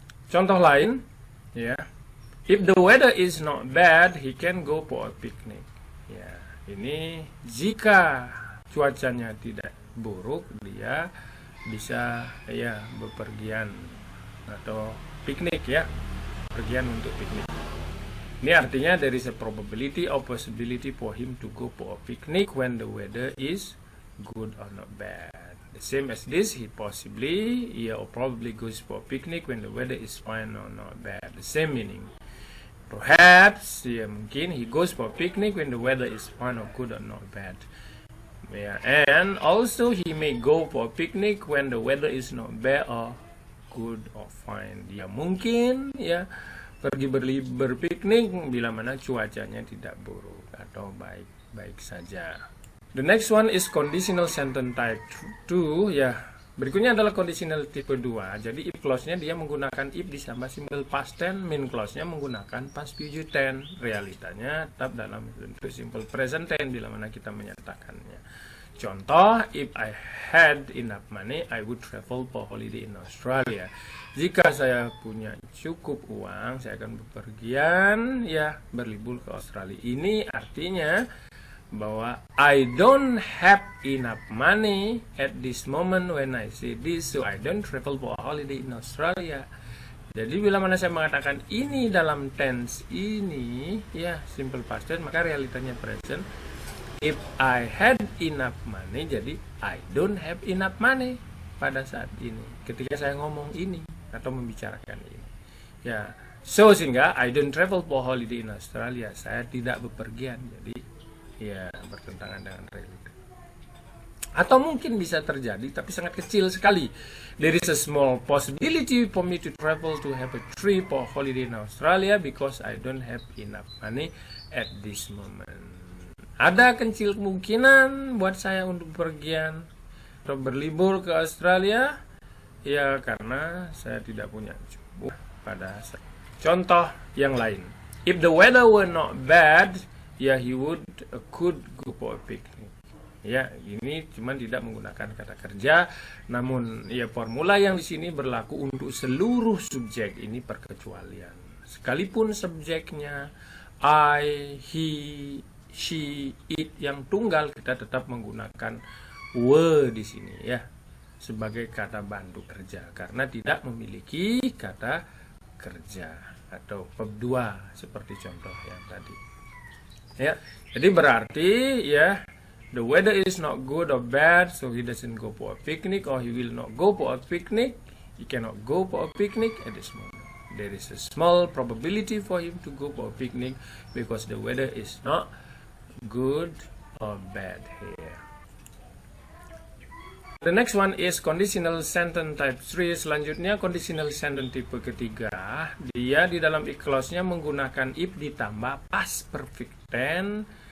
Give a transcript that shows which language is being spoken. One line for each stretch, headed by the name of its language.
Indonesian: Contoh lain,
English: if the weather is not bad, he can go for a picnic.
Indonesian: Ini jika cuacanya tidak buruk, dia bisa bepergian atau piknik pergian untuk piknik. Ini artinya
English: there is a probability or possibility for him to go for a picnic when the weather is good or not bad. The same as this, he possibly or probably goes for a picnic when the weather is fine or not bad. The same meaning. Perhaps,
Indonesian: mungkin
English: he goes for a picnic when the weather is fine or good or not bad. And also he may go for a picnic when the weather is not bad or good or fine.
Indonesian: Dia mungkin pergi berpiknik bila mana cuacanya tidak buruk atau baik-baik saja.
English: The next one is conditional sentence type 2
Indonesian: Berikutnya adalah conditional tipe 2. Jadi if clause-nya dia menggunakan if ditambah simple past tense, main clause-nya menggunakan past future tense. Realitanya tetap dalam bentuk simple present tense bila mana kita menyatakannya. Contoh,
English: if I had enough money, I would travel for holiday in Australia.
Indonesian: Jika saya punya cukup uang, saya akan bepergian berlibur ke Australia. Ini artinya bahwa
English: I don't have enough money at this moment when I say this, so I don't travel for a holiday in Australia.
Indonesian: Jadi bila mana saya mengatakan ini dalam tense ini, ya simple past tense, maka realitanya present.
English: If I had enough money,
Indonesian: jadi
English: I don't have enough money
Indonesian: pada saat ini. Ketika saya ngomong ini atau membicarakan ini, ya.
English: So
Indonesian: sehingga
English: I don't travel for holiday in Australia.
Indonesian: Saya tidak bepergian. Jadi ya bertentangan dengan reality. Atau mungkin bisa terjadi, tapi sangat kecil sekali.
English: There is a small possibility for me to travel to have a trip or holiday in Australia because I don't have enough money at this moment.
Indonesian: Ada kecil kemungkinan buat saya untuk bepergian atau berlibur ke Australia, ya karena saya tidak punya cukup pada saat. Contoh yang lain.
English: If the weather were not bad, ya he could go for a picnic.
Indonesian: Ya, ini cuma tidak menggunakan kata kerja, namun ya formula yang di sini berlaku untuk seluruh subjek, ini perkecualian. Sekalipun subjeknya I, he, she, it yang tunggal, kita tetap menggunakan were di sini ya sebagai kata bantu kerja karena tidak memiliki kata kerja atau verb 2 seperti contoh yang tadi. Ya, jadi berarti ya
English: the weather is not good or bad, so he doesn't go for a picnic, or he will not go for a picnic. He cannot go for a picnic at this moment. There is a small probability for him to go for a picnic because the weather is not good or bad here. The next one is conditional sentence type 3.
Indonesian: Selanjutnya conditional sentence tipe ketiga. Dia di dalam clause-nya menggunakan if ditambah past perfect tense.